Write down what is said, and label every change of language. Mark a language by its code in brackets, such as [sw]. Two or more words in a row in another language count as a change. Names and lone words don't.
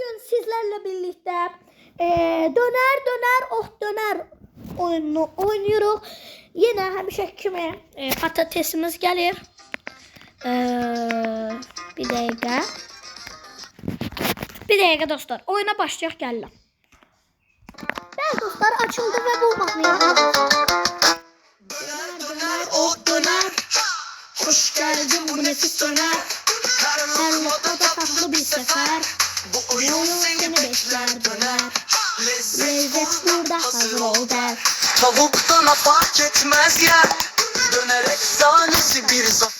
[tr] sizlerle birlikte döner döner oh döner oyununu oynuyoruz. Yine həmişə kimi patatesimiz gelir. Bir dakika. Bir dakika dostlar. [az] Oyuna başlayaq gəlirəm. Bəli dostlar, açıldı və bu mahnıya döner döner oh döner. [tr] Hoş geldin bu nefis döner. Her noktada tatlı bir sefer. Bu oyun seni bekler döner. Lezzet burada hazır ol der. Tavuktan fark etmez yer. Döner efsanesi bir zafer.